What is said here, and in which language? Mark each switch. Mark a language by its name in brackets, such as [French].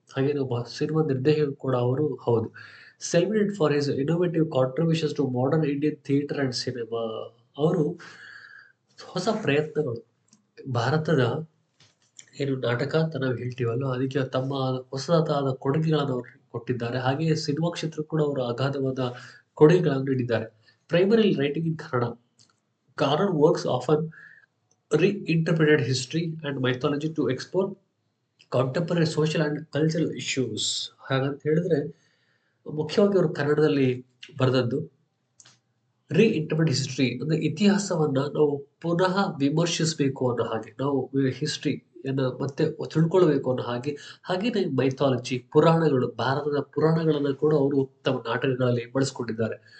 [Kannada] ಹಾಗೆ ಒಬ್ಬ ಸಿನಿಮಾ ನಿರ್ದೇಶಕ ಕೂಡ ಅವರು ಹೌದು. [English] Celebrated for his innovative contributions to modern Indian theatre and cinema. [Kannada] ಅವರು ಹೊಸ ಪ್ರಯತ್ನಗಳು, ಭಾರತದ ಏನು ನಾಟಕ ಅಂತ ನಾವು ಹೇಳ್ತೀವಲ್ಲ, ಅದಕ್ಕೆ ತಮ್ಮ ಹೊಸದಾದ ಕೊಡುಗೆಗಳನ್ನು ಅವರು ಕೊಟ್ಟಿದ್ದಾರೆ. ಹಾಗೆಯೇ ಸಿನಿಮಾ ಕ್ಷೇತ್ರ ಕೂಡ ಅವರು ಅಗಾಧವಾದ ಕೊಡುಗೆಗಳನ್ನು ನೀಡಿದ್ದಾರೆ. [English] Primary writing in Kannada. Karnad works often reinterpreted history and mythology to explore contemporary social and cultural issues. [Kannada] ಹಾಗಂತ ಹೇಳಿದ್ರೆ ಮುಖ್ಯವಾಗಿ ಅವರು ಕನ್ನಡದಲ್ಲಿ ಬರೆದದ್ದು ರೀಇಂಟರ್ಪ್ರಿಟ್ ಹಿಸ್ಟ್ರಿ ಅಂದ್ರೆ ಇತಿಹಾಸವನ್ನ ನಾವು ಪುನಃ ವಿಮರ್ಶಿಸಬೇಕು ಅನ್ನೋ ಹಾಗೆ, ನಾವು ಹಿಸ್ಟ್ರಿಯನ್ನ ಮತ್ತೆ ತಿಳ್ಕೊಳ್ಬೇಕು ಅನ್ನೋ ಹಾಗೆ. ಹಾಗೇನೆ ಮೈಥಾಲಜಿ, ಪುರಾಣಗಳು, ಭಾರತದ ಪುರಾಣಗಳನ್ನ ಕೂಡ ಅವರು ತಮ್ಮ ನಾಟಕಗಳಲ್ಲಿ ಬಳಸ್ಕೊಂಡಿದ್ದಾರೆ.